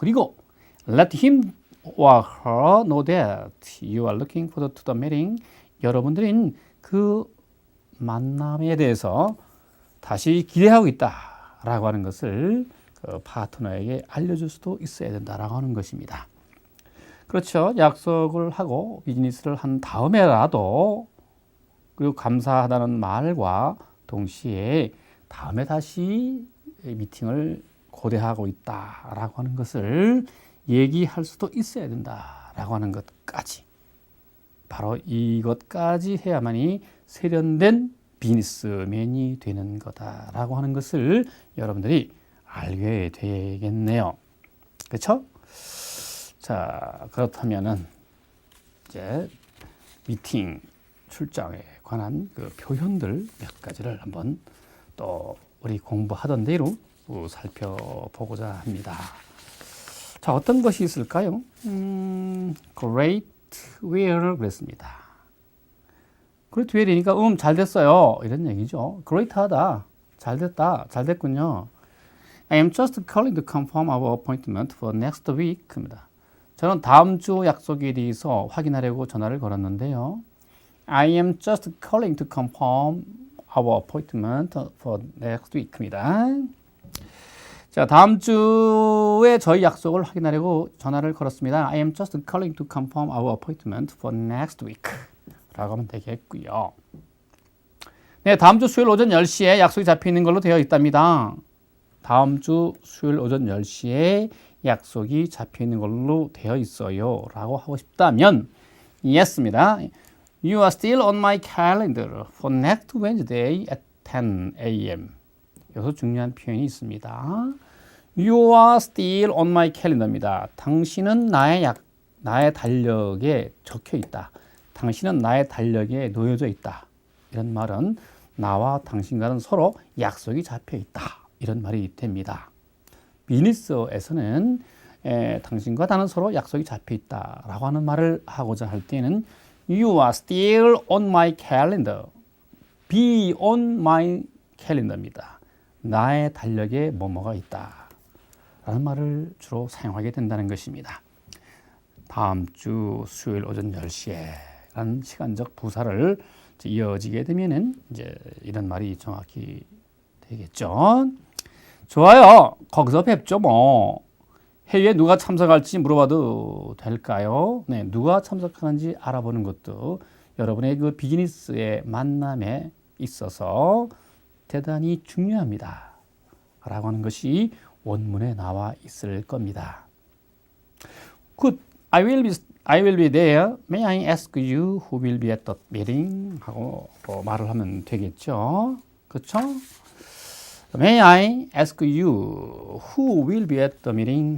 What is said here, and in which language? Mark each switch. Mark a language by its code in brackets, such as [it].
[en] 그리고 let him or her know that you are looking forward to the meeting. [ko] 여러분들은 그 만남에 대해서 다시 기대하고 있다라고 하는 것을 그 파트너에게 알려줄 수도 있어야 된다라고 하는 것입니다. 그렇죠. 약속을 하고 비즈니스를 한 다음에라도 그리고 감사하다는 말과 동시에 다음에 다시 미팅을 고대하고 있다라고 하는 것을 얘기할 수도 있어야 된다라고 하는 것까지 바로 이것까지 해야만이 세련된 비즈니스맨이 되는 거다라고 하는 것을 여러분들이 알게 되겠네요. 그렇죠? 자, 그렇다면은 이제 미팅 출장에 관한 그 표현들 몇 가지를 한번 또 우리 공부하던 대로 살펴보고자 합니다. 자, 어떤 것이 있을까요? [en] Great well 그랬습니다. [ko] Great well이니까 잘 됐어요 이런 얘기죠. Great하다, 잘 됐다, 잘 됐군요. [en] I am just calling to confirm our appointment for next week입니다. [ko] 저는 다음 주 약속에 대해서 확인하려고 전화를 걸었는데요. [en] I am just calling to confirm our appointment for next week입니다. [ko] 자, 다음 주에 저희 약속을 확인하려고 전화를 걸었습니다. [en] I am just calling to confirm our appointment for next week [ko] 라고 하면 되겠고요. 네, 다음 주 수요일 오전 10시에 약속이 잡혀 있는 걸로 되어 있답니다. 다음 주 수요일 오전 10시에 약속이 잡혀 있는 걸로 되어 있어요 라고 하고 싶다면 Yes입니다. [en] You are still on my calendar for next Wednesday at 10 a.m. [ko] 여기서 중요한 표현이 있습니다. [en] You are still on my calendar입니다. [ko] 당신은 나의 달력에 적혀 있다. 당신은 나의 달력에 놓여져 있다. 이런 말은 나와 당신과는 서로 약속이 잡혀 있다. 이런 말이 됩니다. 비즈니스에서는 당신과 나는 서로 약속이 잡혀 있다라고 하는 말을 하고자 할 때는 [en] You are still on my calendar. Be on my calendar입니다. [ko] 나의 달력에 뭐뭐가 있다. 라는 말을 주로 사용하게 된다는 것입니다. 다음 주 수요일 오전 10시에 라는 시간적 부사를 이어지게 되면은 이제 이런 말이 정확히 되겠죠. 좋아요. 거기서 뵙죠 뭐. 회의에 누가 참석할지 물어봐도 될까요? 네, 누가 참석하는지 알아보는 것도 여러분의 그 비즈니스의 만남에 있어서 대단히 중요합니다. 라고 하는 것이 원문에 나와 있을 겁니다. [en] Good. I will be there. May I ask you who will be at the meeting? [ko] 하고 말을 하면 되겠죠. 그렇죠? [en] May I ask you who will be at the meeting?